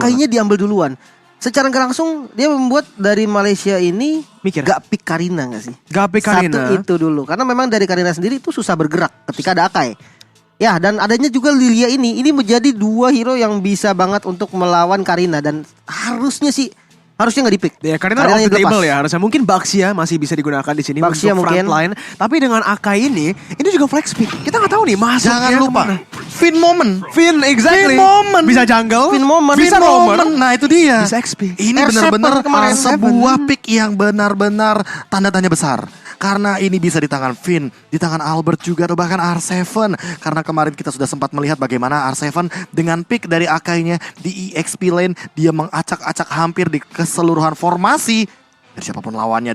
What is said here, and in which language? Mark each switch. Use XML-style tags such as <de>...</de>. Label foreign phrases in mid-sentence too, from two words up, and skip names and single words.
<id>Akainya diambil duluan. Secara nggak langsung dia membuat dari Malaysia ini Mikir. gak pick Karina gak sih? Gak pick Karina. Satu itu dulu. Karena memang dari Karina sendiri itu susah bergerak ketika ada Akai. Ya, dan adanya juga Lilia ini menjadi dua hero yang bisa banget untuk melawan Karina. Dan harusnya nggak di pick. Ya, karena</id> <en>off the table</en> <id>ya harusnya. Mungkin Baxia masih bisa digunakan di sini Baxia untuk mungkin. frontline. Tapi dengan Akai ini juga</id> <en>flex pick.</en> <id>Kita nggak tahu nih masuknya Jangan lupa kemana. Fin Moment. Finn, exactly. Fin Moment. Bisa jungle. Fin Moment. Bisa Fin roamer. Moment. Nah itu dia. Bisa XP. Ini R7 benar-benar kemarin. sebuah pick yang benar-benar tanda tanya besar. Karena ini bisa di tangan Finn, di tangan Albert juga, atau bahkan R7. Karena kemarin kita sudah sempat melihat bagaimana R7 dengan pick dari Akainya di</id> <en>EXP lane,</en> <id>dia mengacak-acak hampir di keseluruhan formasi dari siapapun lawannya.</id>